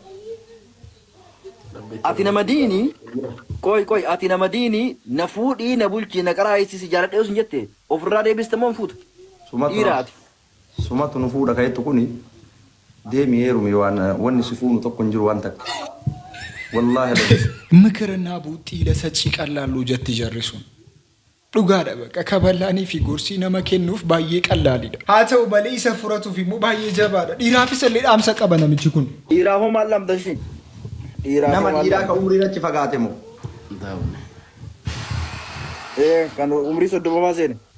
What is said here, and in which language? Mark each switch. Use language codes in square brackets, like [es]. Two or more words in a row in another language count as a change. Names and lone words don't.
[om] ati nama diini koy ati nama diini na fuudhii na bulchi na qaraa isisi jaaladhe usun jette ofirraa deebistamoo fuutu dhiiraati sumatu nu fuudha kayetu kuni deemi heerumi waan wanni si fuunu tokko hin jiru waan takka wallahi labis [am] ምክርና ቡጢ ለሰጪ ቀላሉ ጀት ጀርሱን [om] dhugaadha baqa kabalaanii fi gorsi nama kennuuf baay'ee qallaalidha haa ta'u malee isa furatu fi immoo baay'ee jabaadha dhiiraafis illee dhaamsa qaba namichi kun dhiiraa hoo maal lamdashi nama dhiiraa ka umriin achi fagaate moo kan umrii 30 seene